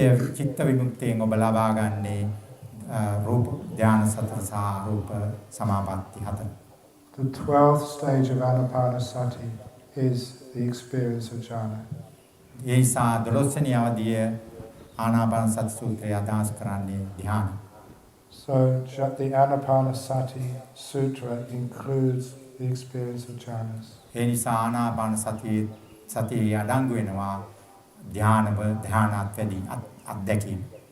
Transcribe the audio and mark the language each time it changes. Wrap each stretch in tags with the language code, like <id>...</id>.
<si>චිත්ත විමුක්තියෙන් ඔබ ලබා ගන්නේ රූප ධාන සතර සහ රූප සමාපatti 4.</si> <en>The 12th stage of anapanasati is the experience of jhana.</en> <si>ඒ නිසා 12 වෙනි අවධිය ආනාපානසති සූත්‍රය අදහස් කරන්නේ ධ්‍යාන.</si> <en>So the anapanasati sutra includes the experience of jhanas.</en> <si>ඒ නිසා ආනාපානසතිය අඩංගු වෙනවා ධ්‍යානත් වැඩි අත්දැකීම.</si>